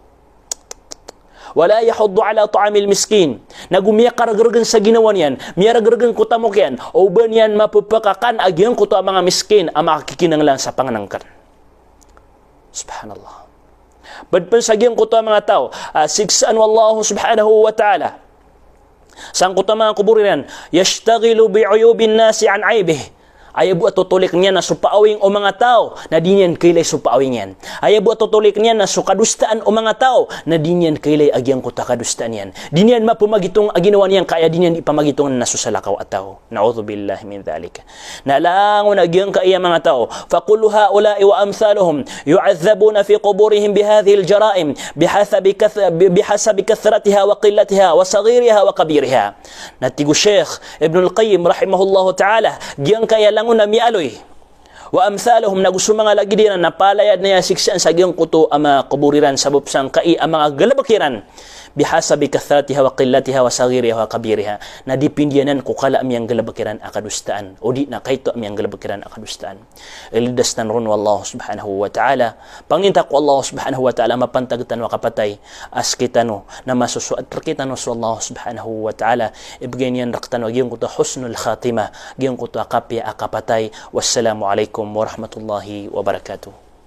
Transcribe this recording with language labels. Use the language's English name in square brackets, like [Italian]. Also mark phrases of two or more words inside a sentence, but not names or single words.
[Arabic] ولا يحض على طعام المسكين, [Maranao] nagumiya karagaragan sa ginawa niyan, miyaragaragan kuta mo kiyan, o ba niyan mapupakakan agyang kuta mga miskin ang makakikinanglan sa panganangkan. Subhanallah. Badpan sa giyang kuta mga tao, siksaan [Arabic] والله سبحانه وتعالى. [Maranao] Sang kuta mga kuburiran, [Arabic] يشتغل بعيوب الناس [Maranao] an aibih. Ayabu at tutulik niya na supaawing o mga tao na di niyan kailay supaawing yan. Ayabu at tutulik niya na sukadustaan o mga tao na di niyan kailay agyang kuta kadustaan yan. Di niyan mapumagitong aginawan niyan kaya di niyan ipamagitong na susalakaw at tao. [Arabic] نعوذ بالله من ذلك. [Maranao] Nalangon agyang kaya mga tao. [Arabic] فأقول هؤلاء وأمثالهم يعذبون في قبورهم بهذه الجرائم بحسب كثرتها وقلتها وصغيرها وكبيرها. [Maranao] Natigo Sheikh Ibn al-Qayyim [Arabic] رحمه الله تعالى, [Maranao] giyang kaya langon na mialoy [Arabic] وأمثالهم, [Maranao] nagusto mga lagi din na napalayad na siksaan sa giyong kuto ang mga kuburiran sa bupsang kai ang mga galabakiran [Arabic] بحسب كثرتها وقلتها وصغيرها وكبيرها, [Maranao] na dipindianan ko kala amyang galabakiran akadustaan o di na kayto amyang galabakiran akadustaan. Ilidastan ron [Arabic] والله سبحانه وتعالى, [Maranao] panginta ko Allah [Arabic] سبحانه وتعالى [Maranao] mapantagtan wa kapatay as kitano na masusuat rakitano sa Allah [Arabic] سبحانه وتعالى, [Maranao] ibigay niyan raktano giyong kuto [Arabic] حسن الخاتمة, [Maranao] giyong kuto akapya akapatay. [Arabic] والسلام عليكم ورحمة الله وبركاته.